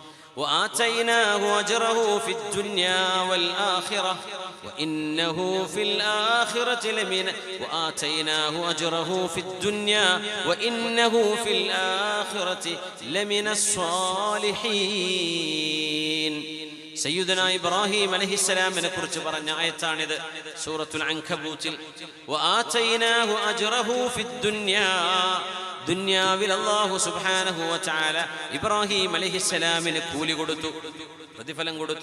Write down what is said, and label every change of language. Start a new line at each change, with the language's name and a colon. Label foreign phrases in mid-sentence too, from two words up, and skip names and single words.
Arabic: وآتيناه أجره في الدنيا والآخرة وإنه في الآخرة لمن وآتيناه أجره في الدنيا وإنه في الآخرة لمن الصالحين.
Malayalam: സയ്യിദുനാ ഇബ്രാഹിം അലൈഹിസ്സലാമിനെ കുറിച്ച് പറഞ്ഞ ആയത്താണിത്. സൂറത്തുൽ അൻകബൂത്തിൽ
Arabic: وآتيناه أجره في الدنيا,
Malayalam: ദുനിയാവിൽ അല്ലാഹു
Arabic: سبحانه وتعالى
Malayalam: ഇബ്രാഹിം അലൈഹിസ്സലാമിന് കൂലി കൊടുത്തു, പ്രതിഫലം കൊടുത്തു.